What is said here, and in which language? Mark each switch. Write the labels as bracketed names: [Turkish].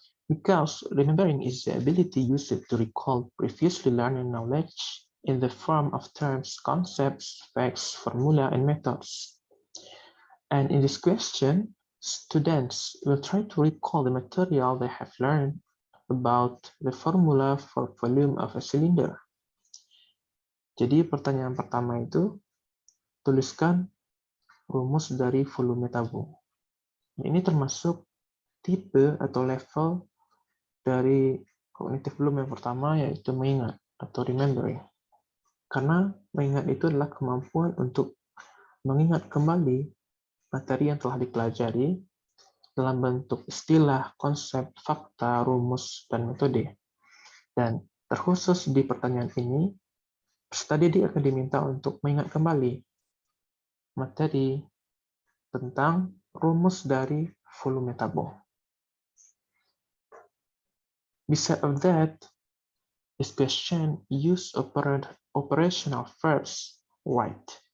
[English] Because remembering is the ability used to recall previously learned knowledge in the form of terms, concepts, facts, formula, and methods. And in this question, students will try to recall the material they have learned about the formula for volume of a cylinder. [Indonesian] Jadi pertanyaan pertama itu, tuliskan rumus dari volume tabung. Ini termasuk tipe atau level dari cognitive bloom yang pertama, yaitu mengingat atau remembering. Karena mengingat itu adalah kemampuan untuk mengingat kembali materi yang telah dipelajari dalam bentuk istilah, konsep, fakta, rumus, dan metode. Dan terkhusus di pertanyaan ini, peserta didik akan diminta untuk mengingat kembali materi tentang rumus dari volume tabung. [English] Besides of that, this question use operational verbs right.